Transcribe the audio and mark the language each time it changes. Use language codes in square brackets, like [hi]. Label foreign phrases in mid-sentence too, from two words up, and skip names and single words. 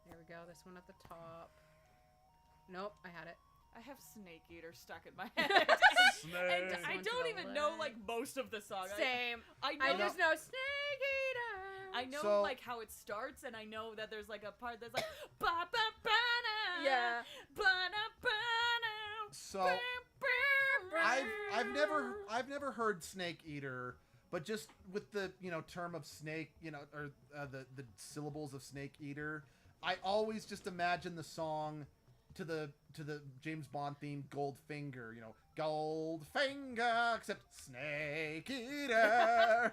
[en] There we go. This one at the top. Nope, I had it. I have Snake Eater stuck in my head. And I One to don't the even know, left. like, most of the song. Same. I I know, just know Snake Eater. I know So- like, how it starts, and I know that there's, like, a part that's like, ba-ba-ba-na, Yeah. ba-na-ba-na, So I've never heard Snake Eater, but just with the term of snake, or the syllables of Snake Eater, I always just imagine the song to the James Bond theme Goldfinger, Goldfinger, except Snake Eater.